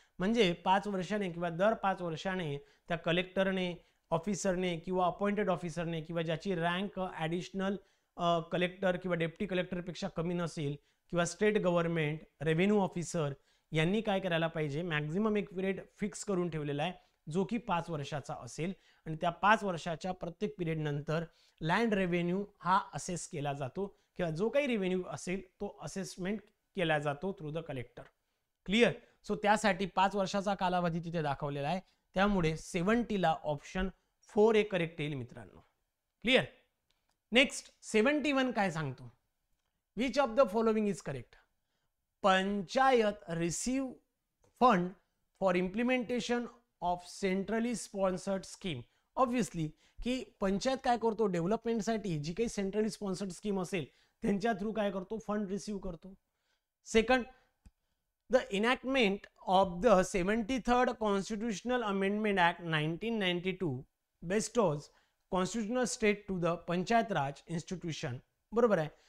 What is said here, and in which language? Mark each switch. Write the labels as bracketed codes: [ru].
[mr] म्हणजे 5 वर्षाने किंवा दर 5 वर्षाने त्या कलेक्टरने, ऑफिसरने किंवा अपॉइंटेड ऑफिसरने किंवा ज्याची रँक ॲडिशनल कलेक्टर किंवा डेप्टी कलेक्टरपेक्षा कमी नसेल किंवा स्टेट गव्हर्नमेंट रेव्हेन्यू ऑफिसर यांनी काय करायला पाहिजे, मॅक्झिमम एक पिरियड फिक्स करून ठेवलेला आहे जो की 5 वर्षाचा असेल आणि त्या 5 वर्षाच्या प्रत्येक पिरियड नंतर लँड रेव्हेन्यू हा असेस केला जातो किंवा जो काही रेव्हेन्यू असेल तो असेसमेंट केला जातो through the collector. Clear. So त्यासाठी 5 वर्षाचा कालावधी तिथे दाखवलेला आहे, त्यामुळे 70 ला ऑप्शन 4 हे करेक्ट येईल मित्रांनो. क्लिअर. [en] next 71 [mr] काय सांगतो, [en] Which of the following is correct. Panchayat receive fund for implementation of centrally sponsored scheme. [mr] Obviously की पंचायत काय करतो, डेव्हलपमेंटसाठी जी काही सेंट्रली स्पॉन्सर्ड स्कीम असेल त्यांच्या थ्रू काय करतो, फंड रिसीव्ह करतो. [en] Second, the enactment of the 73rd constitutional amendment act 1992 bestows constitutional state to the panchayat raj institution. [mr] बरोबर आहे.